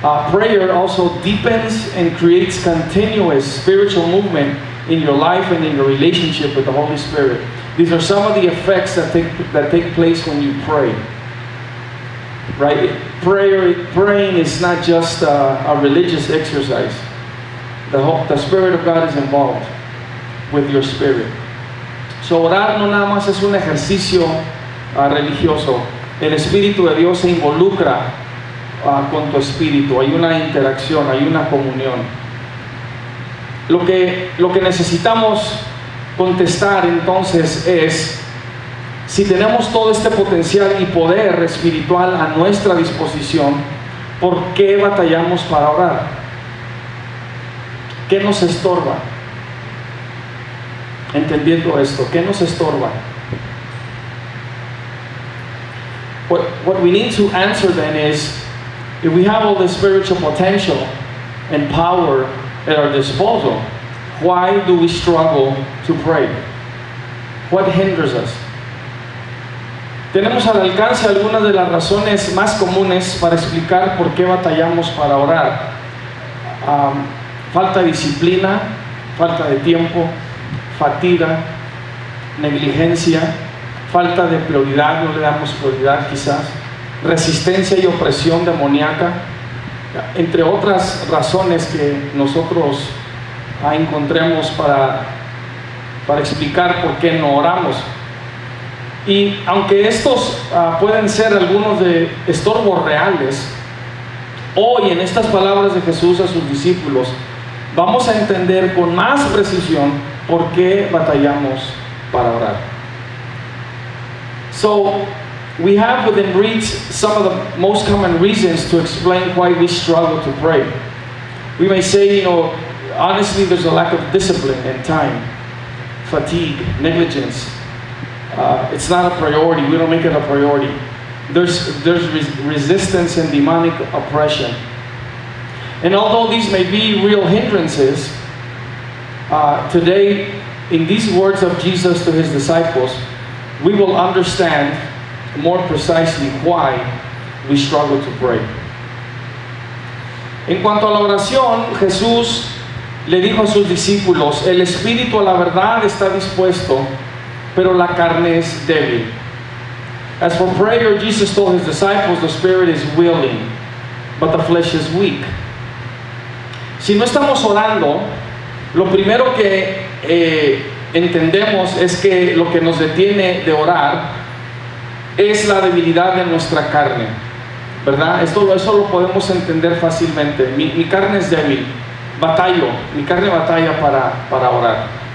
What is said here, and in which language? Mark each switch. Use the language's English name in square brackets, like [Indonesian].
[English] Prayer also deepens and creates continuous spiritual movement in your life and in your relationship with the Holy Spirit. These are some of the effects that take place when you pray. Right? Praying is not just a religious exercise. The Spirit of God is involved with your spirit. [Spanish] So orar no nada más es un ejercicio religioso. El Espíritu de Dios se involucra con tu espíritu. Hay una interacción, hay una comunión. Lo que necesitamos contestar entonces es: si tenemos todo este potencial y poder espiritual a nuestra disposición, ¿por qué batallamos para orar? ¿Qué nos estorba? Entendiendo esto, ¿qué nos estorba? [English] What we need to answer then is, if we have all this spiritual potential and power at our disposal, why do we struggle to pray? What hinders us? [Spanish] Tenemos al alcance algunas de las razones más comunes para explicar por qué batallamos para orar. Falta de disciplina, falta de tiempo, fatiga, negligencia, falta de prioridad, no le damos prioridad quizás, resistencia y opresión demoníaca, entre otras razones que nosotros encontremos para explicar por qué no oramos. Y aunque estos pueden ser algunos de estorbos reales, hoy en estas palabras de Jesús a sus discípulos, vamos a entender con más precisión por qué batallamos para orar. [English] So, we have within reach some of the most common reasons to explain why we struggle to pray. We may say, honestly, there's a lack of discipline and time, fatigue, negligence. It's not a priority. We don't make it a priority. There's resistance and demonic oppression. And although these may be real hindrances, today, in these words of Jesus to His disciples, we will understand more precisely why we struggle to pray. [Spanish] En cuanto a la oración, Jesús le dijo a sus discípulos: el espíritu a la verdad está dispuesto, pero la carne es débil. [English] As for prayer, Jesus told His disciples, the spirit is willing, but the flesh is weak. [Spanish] Si no estamos orando, lo primero que entendemos es que lo que nos detiene de orar es la debilidad de nuestra carne, ¿verdad? Eso lo podemos entender fácilmente. Mi carne es débil, mi carne batalla para orar.